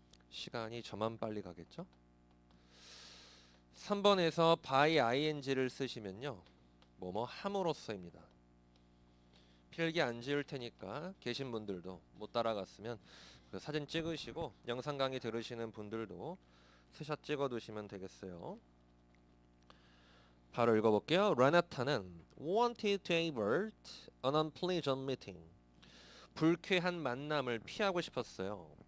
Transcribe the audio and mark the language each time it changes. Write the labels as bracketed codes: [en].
[ko] 시간이 저만 빨리 가겠죠? 3번에서 by ing를 쓰시면요. 뭐뭐 함으로써입니다. 필기 안 지을 테니까 계신 분들도 못 따라갔으면 그 사진 찍으시고 영상 강의 들으시는 분들도 스샷 찍어 두시면 되겠어요. 바로 읽어볼게요. [en] 레나타는 wanted to avert an unpleasant meeting. [ko] 불쾌한 만남을 피하고 싶었어요.